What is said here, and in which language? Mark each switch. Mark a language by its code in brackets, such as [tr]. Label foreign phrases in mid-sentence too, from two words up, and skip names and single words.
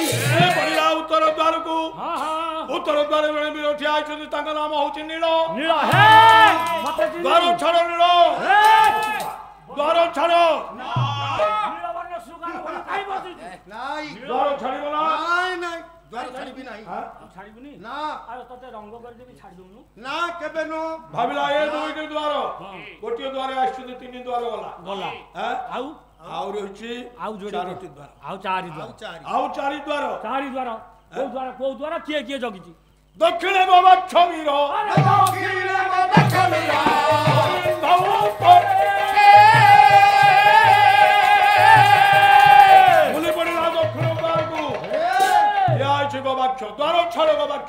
[or] ଏ ପଡ଼ିଲା ଉତ୍ତର ଦ୍ୱାରକୁ ହଁ ହଁ ଉତ୍ତର ଦ୍ୱାରେ ଜଣେ ବୀର ଠିଆ ହେଇଛନ୍ତି ତାଙ୍କ ନାମ ହଉଛି ନୀଳ ନୀଳ ହେ ମତେ ଦ୍ୱାର ଚିହ୍ନିଛୁ ଛାଡ଼ ନୀଳ ଦ୍ୱାର ଛାଡ଼ ନୀଳବର୍ଣ୍ଣ ଶୃଗାଳ ଭଳି କାହିଁ ବସିଛୁ নাই ଦ୍ୱାର ଛାଡ଼ିବ ନା ନାହିଁ ନାହିଁ ଦ୍ୱାର ଛାଡ଼ିବି ନାହିଁ হ্যাঁ? ଛାଡ଼ିବୁନି না ଆଉ ତତେ ରଙ୍ଗ କରିଦେବି ଛାଡ଼ି ଦଉନୁ ନା କେବେ ନୋ ଭାବିଲା ଏ ଦୁଇଟି ଦ୍ୱାର ଗୋଟିଏ ଦ୍ୱାରେ ଆସିଛନ୍ତି 3 ଦ୍ୱାର ଗଲା ଗଲା হ্যাঁ? ଆଉ ଆଉ ରହିଛି ଆଉ ଯୋଡ଼ି 4ଟି ଦ୍ୱାର ଆଉ ଚାରି ଦ୍ୱାର চারি ଆଉ 4 ଦ୍ୱାର ଚାରି ଦ୍ୱାର କୋଉ ଦ୍ୱାର କିଏ କିଏ ଜଗିଛି ଦକ୍ଷିଣେ ଗବାକ୍ଷ ବୀର ବୁଲି ପଡ଼ିଲା ଦକ୍ଷିଣ ଦ୍ୱାରକୁ ଠିଆ ହେଇଛି ଗବାକ୍ଷ ଦ୍ୱାର ଛାଡ଼ ଗବାକ୍ଷ